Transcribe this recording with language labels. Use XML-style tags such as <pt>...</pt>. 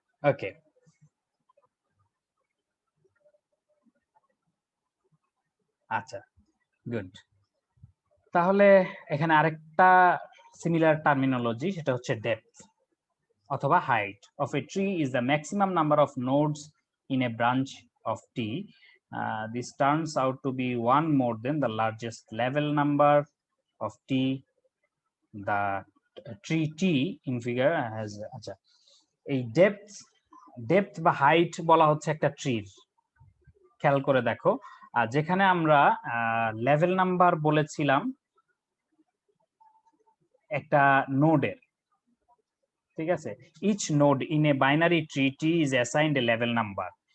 <bn>ওকে, আচ্ছা, গুড। তাহলে এখানে আরেকটা সিমিলার টার্মিনোলজি, সেটা হচ্ছে</bn> <en>Depth অথবা height of a tree is the maximum number of nodes in a branch of T. This turns out to be one more than the largest level number of T. The tree T in figure has,</en> <bn>আচ্ছা, এই depth বা height বলা হচ্ছে একটা ট্রির, খেয়াল করে দেখো, যেখানে আমরা লেভেল নাম্বার বলেছিলাম একটা নোডের, ঠিক আছে,</bn> <en>Each node in a binary tree T is assigned a level number.</en>